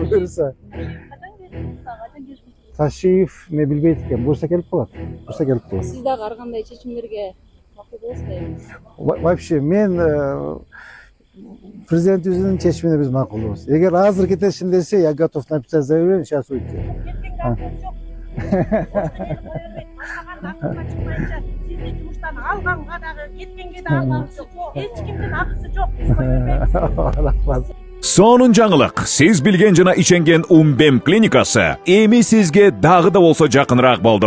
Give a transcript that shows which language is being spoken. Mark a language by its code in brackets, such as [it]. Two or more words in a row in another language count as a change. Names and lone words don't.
[ky] Буюрса Ташиев мен билбейт экен, буюрса келип калат. Сиз дагы ар кандай чечимдерге макул болосузбу? Вообще мен президентибиздин чечимине биз макулбуз. Эгер азыр кетесин десе, [ru] я готов написать заявление, сейчас уйти. [ky] Сизди жумуштан алганга дагы, кеткенге да алгысы жок. Эч кимдин акысы жок. Сонун жаңылык. Сиз билген жана ишенген Умбем клиникасы эми сизге дагы да болсо жакыныраак болду.